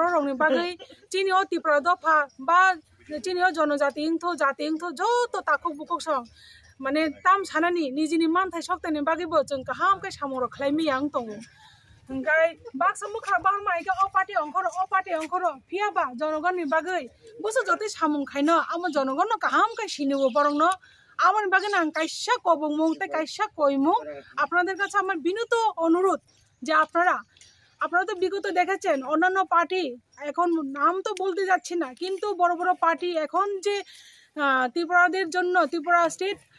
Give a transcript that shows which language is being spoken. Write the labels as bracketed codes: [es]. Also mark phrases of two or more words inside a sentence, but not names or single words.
[trp] रंनि बागै चिनियो तिप्रा दफा बा चिनियो जनजाति इंथो जाति इंथो जत ताको बुकक सं माने ताम सानानि निजिनि मानथाय सक्तानि बागैबो जों गाहामकै सामर खालायमि आं दङ ओंखाय बाक्सा मुखा बारमाइका अ पार्टी अंखर फियाबा जनगणनि बागै बुसु जति सामुं खायनो आम जनगण गाहामकै सिनिबो बरंनो [bn] আমার বাগান আং কাইসা কবং তাই কাইসা কইমু আপনাদের কাছে আমার বিনীত অনুরোধ যে আপনারা তো বিগত দেখেছেন অন্যান্য পার্টি এখন নাম তো বলতে যাচ্ছি না কিন্তু বড় বড় পার্টি এখন যে ত্রিপুরাদের জন্য ত্রিপুরা স্টেট